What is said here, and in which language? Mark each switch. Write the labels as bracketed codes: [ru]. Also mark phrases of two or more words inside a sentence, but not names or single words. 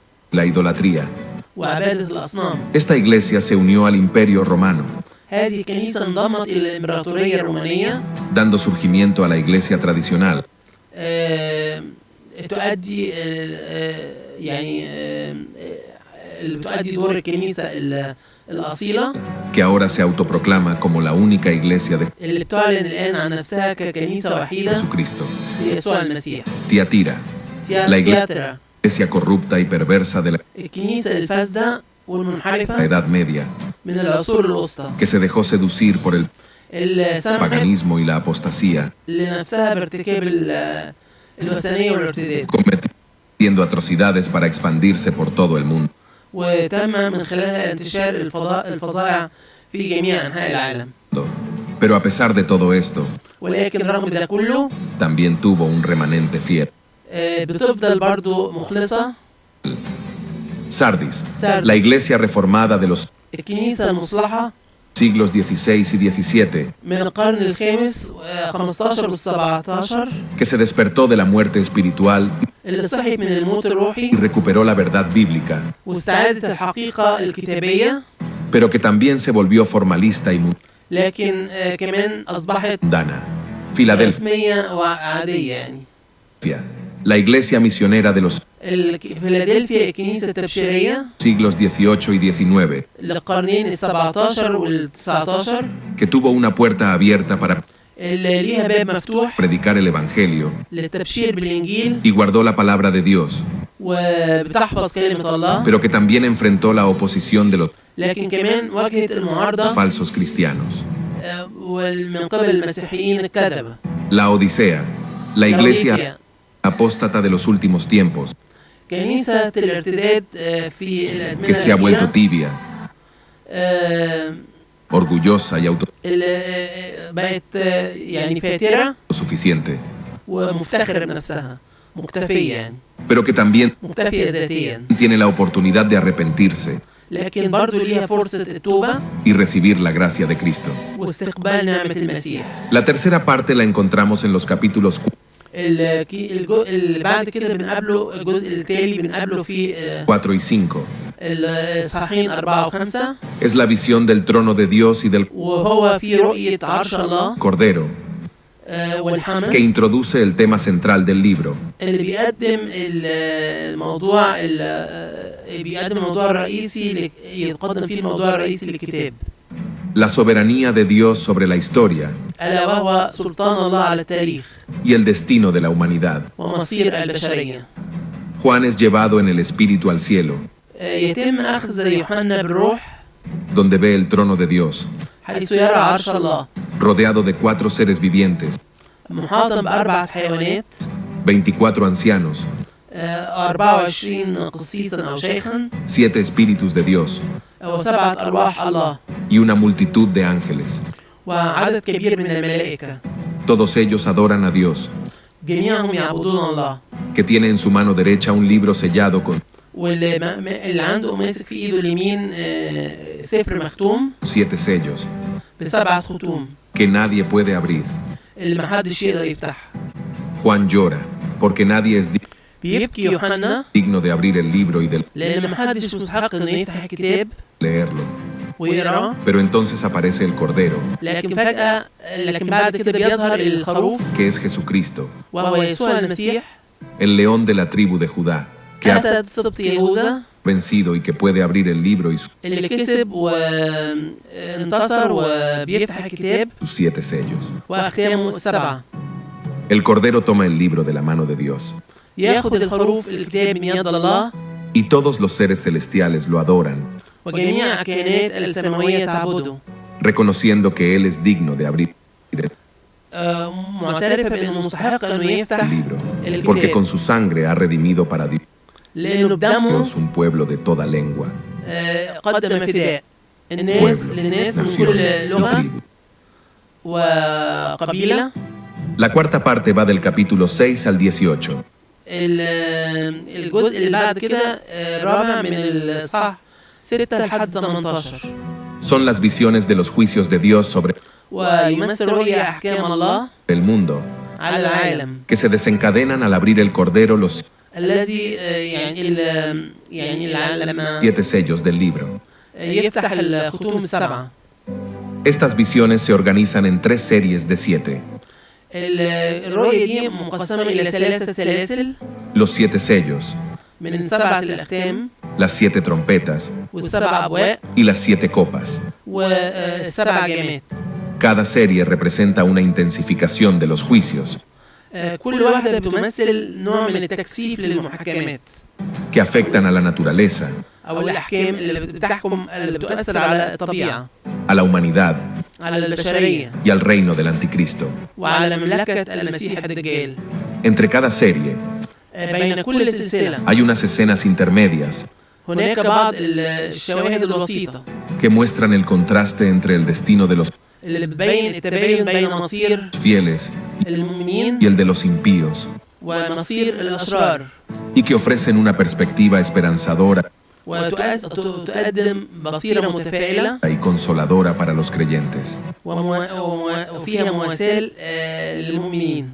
[es] la idolatría. [ar] وعبادة الأصنام. [es] Esta iglesia se unió al imperio romano, [ar] هذه الكنيسة انضمت إلى الإمبراطورية الرومانية، [es] dando surgimiento a la iglesia tradicional, [ar] تؤدي يعني تؤدي دور الكنيسة الأصيلة [es] que ahora se autoproclama como la única iglesia de [ar] اللي بتعلن الآن عن نفسها ككنيسة وحيدة [es] Jesucristo. [ar] ليسوع المسيح. [es] Tiatira, la [ar] تياترا [es] iglesia corrupta y perversa de la [ar] الكنيسة الفاسدة والمنحرفة [es] Edad Media, [ar] من العصور الوسطى [es] que se dejó seducir por el [ar] اللي سمحت [es] paganismo y la apostasía, [ar] لنفسها بارتكاب الوثنية والارتداد، [es] cometiendo atrocidades para expandirse por todo el mundo. [ar] وتم من خلالها انتشار الفظائع في جميع أنحاء العالم. [es] Pero a pesar de todo esto, [ar] ولكن رغم ده كله [es] también tuvo un remanente fiel. [ar] بتفضل برضو مخلصة. [es] Sardis, [ar] Sardis. [es] la iglesia reformada de los [ar] الكنيسة المصلحة [es] siglos XVI y XVII, [ar] من القرن الخامس 15 وال17 [es] que se despertó de la muerte espiritual [ar] اللي صحيت من الموت [es] y [ar] الروحي [es] recuperó la verdad bíblica, [ar] واستعادت الحقيقة الكتابية، [es] pero que también se volvió formalista y [ar] لكن كمان أصبحت [es] mundana. Filadelfia, [ar] رسمية وعادية. يعني [es] la iglesia misionera de los [ar] فيلادلفيا الكنيسة التبشيرية [es] siglos XVIII y XIX, [ar] للقرنين ال17 وال19 [es] que tuvo una puerta abierta para [ar] اللي ليها باب مفتوح [es] predicar el Evangelio [ar] للتبشير بالإنجيل [es] y guardó la palabra de Dios, [ar] وبتحفظ كلمة الله، [es] pero que también enfrentó la oposición de los [ar] لكن كمان واجهت المعارضة [es] falsos cristianos. [ar] ومن قبل المسيحيين الكذبة. [es] La Odisea, la iglesia [ar] لوديكيا [es] apóstata de los últimos tiempos, [ar] كنيسة الارتداد في [es] que [ar] الأزمنة [es] se ha vuelto [ar] الأخيرة، [es] tibia, orgullosa y [ar] اللي بقت يعني فاترة [es] autosuficiente, [ar] ومفتخرة بنفسها، مكتفية يعني، [es] pero que también [ar] مكتفية ذاتيا، [es] tiene la oportunidad de arrepentirse [ar] لكن برضو ليها فرصة التوبة [es] y recibir la gracia de Cristo. [ar] واستقبال نعمة المسيح. [es] La tercera parte la encontramos en los capítulos [ar] اللي بعد كده بنقابله الجزء التالي بنقابله في [es] 4 y 5. [ar] الصحيحين 4 و5، [es] Es la visión del trono de Dios y del [ar] وهو في رؤية عرش الله [es] Cordero, [ar] والحمل [es] que introduce el tema central del libro, [ar] اللي بيقدم الموضوع الرئيسي يتقدم فيه الموضوع الرئيسي للكتاب، [es] la soberanía de Dios sobre la historia [ar] ألا وهو سلطان الله على التاريخ [es] y el destino de la humanidad. [ar] ومصير البشرية. [es] Juan es llevado en el espíritu al cielo, [ar] يتم أخذ يوحنا بالروح [es] donde ve el trono de Dios, [ar] حيث يرى عرش الله [es] rodeado de 4 seres vivientes, [ar] محاطا ب4 حيوانات، [es] 24 ancianos, [ar] 24 قسيسا أو شيخا، [es] 7 espíritus de Dios [ar] و7 أرواح الله، [es] y una multitud de ángeles. [ar] وعدد كبير من الملائكة. [es] Todos ellos adoran a Dios, [ar] جميعهم يعبدون الله. [es] que tiene en su mano derecha un libro sellado con [ar] واللي عنده ماسك في ايده اليمين سفر مختوم [es] 7 sellos [ar] ب7 ختوم [es] que nadie puede abrir. [ar] اللي محدش يقدر يفتحها. [es] Juan llora porque nadie es [ar] بيبكي يوحنا [es] digno de abrir el libro y de [ar] لأن محدش مستحق إنه يفتح الكتاب [es] leerlo. [ar] ويقراه. [es] Pero entonces aparece el Cordero, [ar] لكن بعد كده بيظهر الخروف [es] que es Jesucristo, [ar] وهو يسوع المسيح [es] el león de la tribu de Judá, que ha [ar] أسد سبط يهوذا [es] vencido y que puede abrir el libro y [ar] اللي كسب وانتصر وبيفتح الكتاب [es] sus 7 sellos. [ar] وأختامه 7. [es] El Cordero toma el libro de la mano de Dios, [ar] ياخد الخروف الكتاب من يد الله [es] y todos los seres celestiales lo adoran, [ar] وجميع الكائنات السماوية تعبده [es] reconociendo que Él es digno de abrir [ar] معترفة بأنه مستحق أنه يفتح [es] el libro, porque con su sangre ha redimido para [ar] لأنه بدمه [es] Dios un pueblo de toda lengua, [ar] قدم فداء الناس للناس من [es] nación [ar] كل [es] y [ar] لغة [es] tribu. [ar] وقبيلة. [es] La cuarta parte va del capítulo 6 al 18. [ar] الجزء اللي بعد كده الرابع من الإصحاح 6 لحد 18 [es] Son las visiones de los juicios de Dios sobre [ar] ويمثل رؤية أحكام الله [es] el mundo, [ar] على العالم [es] que se desencadenan al abrir el Cordero los [ar] الذي يعني لما [es] 7 sellos del libro. [ar] يفتح الختوم ال7. [es] Estas visiones se organizan en 3 series de 7. [ar] الرؤية دي مقسمة إلى 3 سلاسل [es] Los 7 sellos, [ar] من 7 الأختام [es] las 7 trompetas [ar] و7 أبواق [es] y las 7 copas. [ar] و7 جامات. [es] Cada serie representa una intensificación de los juicios [ar] كل واحدة بتمثل نوع من التكثيف للمحكمات [es] que afectan a la naturaleza, [ar] أو الأحكام اللي بتؤثر على الطبيعة، [es] a la humanidad [ar] على البشرية [es] y al reino del anticristo. [ar] وعلى مملكة المسيح الدجال. [es] Entre cada serie [ar] بين كل سلسلة [es] hay unas escenas intermedias [ar] هناك بعض الشواهد الوسيطة [es] que muestran el contraste entre el destino de los [ar] اللي بتبين التباين بين مصير [es] fieles [ar] المؤمنين [es] y el de los impíos, [ar] ومصير الأشرار، [es] y que ofrecen una perspectiva esperanzadora [ar] وتقدم بصيرة متفائلة [es] y consoladora para los creyentes. [ar] وفيها مواساة للمؤمنين.